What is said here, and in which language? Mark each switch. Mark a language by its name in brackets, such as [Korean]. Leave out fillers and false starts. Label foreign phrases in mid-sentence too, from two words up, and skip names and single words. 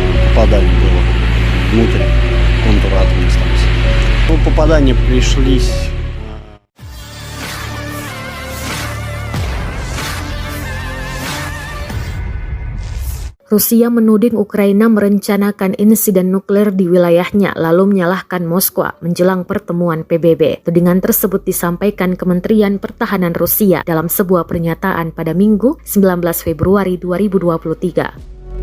[Russian] попаданий было внутрь контура атомной станции. Ну, попадания пришлись. [Indonesian] Rusia menuding Ukraina merencanakan insiden nuklir di wilayahnya lalu menyalahkan Moskwa menjelang pertemuan PBB. Tudingan tersebut disampaikan Kementerian Pertahanan Rusia dalam sebuah pernyataan pada Minggu 19 Februari 2023.